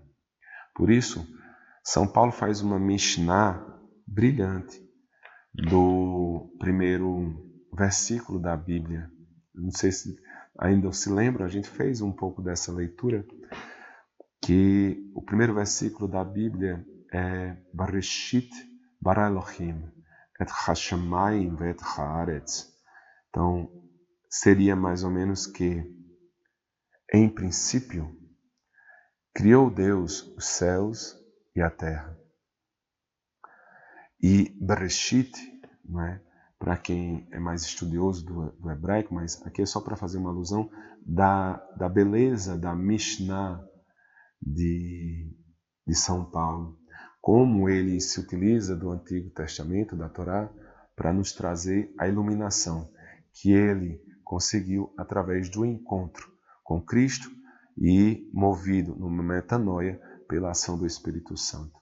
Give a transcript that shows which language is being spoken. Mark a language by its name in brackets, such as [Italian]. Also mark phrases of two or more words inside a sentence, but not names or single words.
[Portuguese] Por isso, São Paulo faz uma Mishnah brilhante do primeiro versículo da Bíblia. Não sei se ainda se lembra, a gente fez um pouco dessa leitura, que o primeiro versículo da Bíblia é [Hebrew] בראשית ברא אלהים את השמים ואת הארץ. [Portuguese] Então, seria mais ou menos que, em princípio, criou Deus os céus e a terra. E Bereshit, não é? Para quem é mais estudioso do hebraico, mas aqui é só para fazer uma alusão da beleza da Mishnah de São Paulo, como ele se utiliza do Antigo Testamento, da Torá, para nos trazer a iluminação que ele conseguiu através do encontro com Cristo e movido numa metanoia pela ação do Espírito Santo.